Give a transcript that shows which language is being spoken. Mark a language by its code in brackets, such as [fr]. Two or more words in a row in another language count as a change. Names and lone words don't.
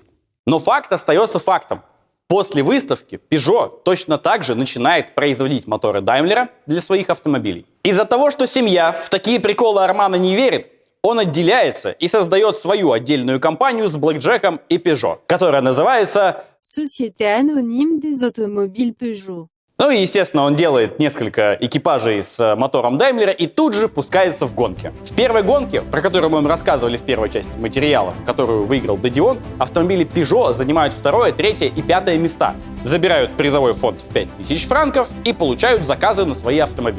[ru] Но факт остается фактом. После выставки Peugeot точно так же начинает производить моторы Даймлера для своих автомобилей. Из-за того, что семья в такие приколы Армана не верит, он отделяется и создает свою отдельную компанию с Блэкджеком и Peugeot, которая называется Société anonyme des automobiles Peugeot. Ну и, естественно, он делает несколько экипажей с мотором Даймлера и тут же пускается в гонки. В первой гонке, про которую мы вам рассказывали в первой части материала, которую выиграл Додион, автомобили Peugeot занимают 2-е, 3-е и 5-е места, забирают призовой фонд в 5000 франков и получают заказы на свои автомобили.